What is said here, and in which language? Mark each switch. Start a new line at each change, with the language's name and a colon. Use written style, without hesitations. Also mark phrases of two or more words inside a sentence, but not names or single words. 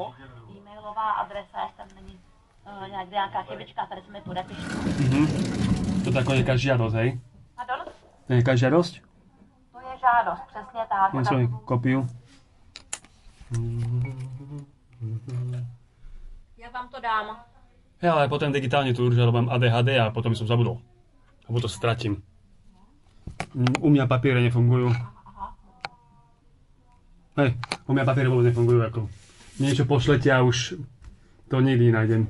Czech: E-mailová adresa, jestli tam není nějaká chybička, tady se mi podepište. To je jako nějaká žádost, hej? Pardon? To je nějaká žádost? To je žádost, přesně tak. Něco mi kopiu. Jak vám to dám?
Slovak: Ja, ale potom digitálne tu určite mám ADHD a potom som zabudol. Alebo to stratím. U mňa papiere nefungujú. Hej, u mňa papiere vôbec nefungujú. Ako niečo pošlete a už to nikdy nájdem.